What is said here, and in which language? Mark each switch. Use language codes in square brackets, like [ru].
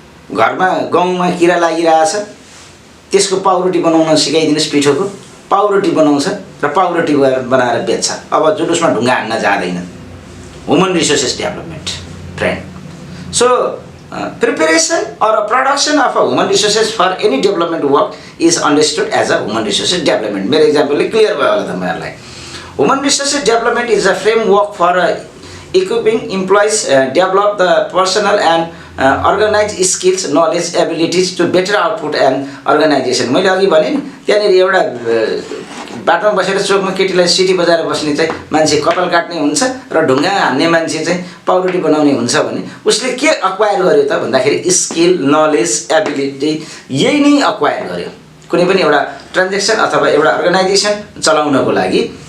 [ne] घरमा गाउँमा किरा लागिरहेछ त्यसको पाउरोटी बनाउन सिकाइदिनुहोस् पिठोको पाउरोटी बनाउँछ र पाउरोटी बनाएर बेच्छ अब जुलुसमा ढुङ्गा हान्न जाँदैन human resources development friend so [en] preparation or a production of a human resources for any development work is understood as a human resources development. [ne] मेरो example clear भयो होला तपाईहरुलाई. [en] Human resources development is a framework for equipping employees, develop the personal and organize skills, knowledge, abilities to better output and organization. [ne] मैले अघि भने नि त्यहाँनेर एउटा बाटोमा बसेर चोकमा केटीलाई सिटी बजाएर बस्ने चाहिँ मान्छे कपाल काट्ने हुन्छ र ढुङ्गा हान्ने मान्छे चाहिँ पाउरोटी बनाउने हुन्छ भने उसले के अक्वायर गर्यो त भन्दाखेरि स्किल नलेज एबिलिटी यही नै अक्वायर गर्यो कुनै पनि एउटा ट्रान्जेक्सन अथवा एउटा अर्गनाइजेसन चलाउनको लागि